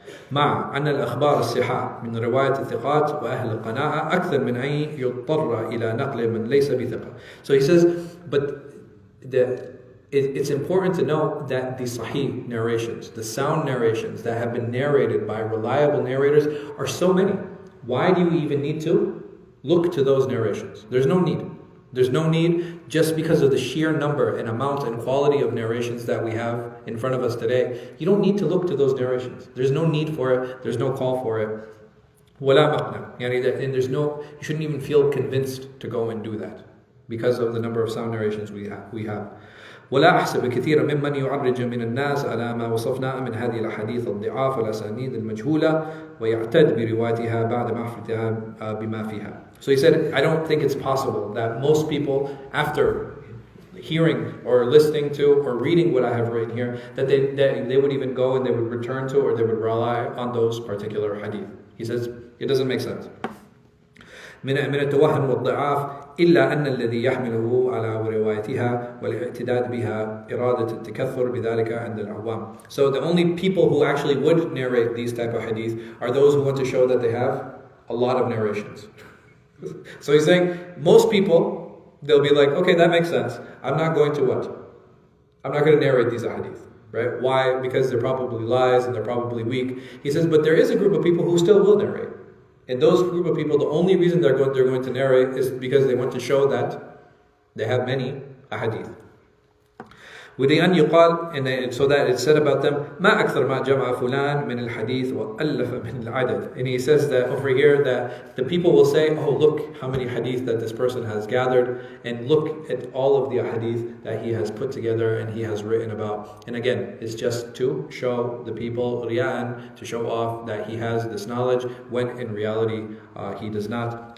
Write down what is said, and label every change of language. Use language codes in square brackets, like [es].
[ar] مع أن الأخبار الصحاح من رواية الثقات وأهل القناعة أكثر من أن يضطر إلى نقل من ليس بثقة. [en] So he says, but it's important to know that the sahih narrations, the sound narrations that have been narrated by reliable narrators are so many. Why do you even need to look to those narrations? There's no need. There's no need, just because of the sheer number and amount and quality of narrations that we have in front of us today. You don't need to look to those narrations. There's no need for it. There's no call for it. [ar] وَلَا مَقْنَعْ. [en] And you shouldn't even feel convinced to go and do that because of the number of sound narrations we have. [ar] ولا أحسب كثيرا ممن يعرج من الناس على ما وصفنا من هذه الأحاديث الضعاف والأسانيد المجهولة ويعتد بروايتها بعد معرفتها بما فيها. [en] So he said, I don't think it's possible that most people, after hearing or listening to or reading what I have written here, that they would even go and they would return to or they would rely on those particular hadith. He says, it doesn't make sense. [ar] من التوهم والضعاف إلا أن الذي يحمله على روايتها والاعتداد بها إرادة التكثر بذلك عند العوام. [en] So the only people who actually would narrate these type of hadith are those who want to show that they have a lot of narrations. So he's saying most people, they'll be like, okay, that makes sense. I'm not going to narrate these hadith. right? Why? Because they're probably lies and they're probably weak. He says, but there is a group of people who still will narrate. And those group of people, the only reason they're going to narrate is because they want to show that they have many ahadith. [ar] وَلِأَنْ يُقَالْ, [en] and so that it's said about them, [ar] مَا أَكْثَرْ مَا جَمَعَ فُلَانٍ مِنَ الْحَدِيثِ وَأَلَّفَ مِنَ الْعَدَدِ. [en] And he says that over here that the people will say, oh look how many hadith that this person has gathered, and look at all of the hadith that he has put together and he has written about. And again, it's just to show the people, riya'an, to show off that he has this knowledge, when in reality he does not.